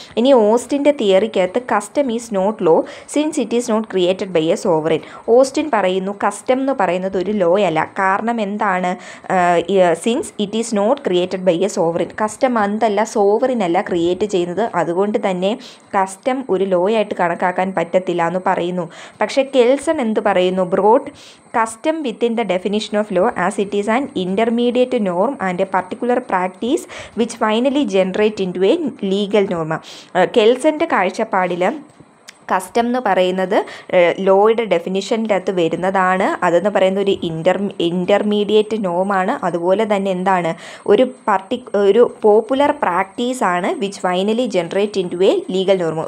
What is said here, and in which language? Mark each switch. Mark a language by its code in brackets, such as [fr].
[ml] ഇനി ഓസ്റ്റിൻ്റെ തിയറിക്കകത്ത് [en] Custom is not law since it is not created by a sovereign. [ml] Austin പറയുന്നു custom എന്ന് പറയുന്നത് ഒരു ലോ അല്ല. കാരണം എന്താണ്? [en] Since it is not created by a sovereign. [ml] Custom എന്തല്ല, സോവറിൻ അല്ല ക്രിയേറ്റ് ചെയ്യുന്നത്. അതുകൊണ്ട് തന്നെ കസ്റ്റം ഒരു ലോ ആയിട്ട് കണക്കാക്കാൻ പറ്റത്തില്ല എന്ന് പറയുന്നു. പക്ഷേ കെൽസൺ എന്ത് പറയുന്നു? [en] Brought custom within the definition of law as it is an intermediate norm and a particular practice which finally generate into a legal norm. [ml] കെൽസൻ്റെ കാഴ്ചപ്പാടിൽ കസ്റ്റം എന്ന് പറയുന്നത് ലോയുടെ ഡെഫിനിഷൻ്റെ അകത്ത് വരുന്നതാണ്. അതെന്ന് പറയുന്ന ഒരു ഇൻ്റർമീഡിയറ്റ് നോമാണ്. അതുപോലെ തന്നെ എന്താണ്, ഒരു popular പ്രാക്ടീസാണ് [en] Which finally generate into a legal norm.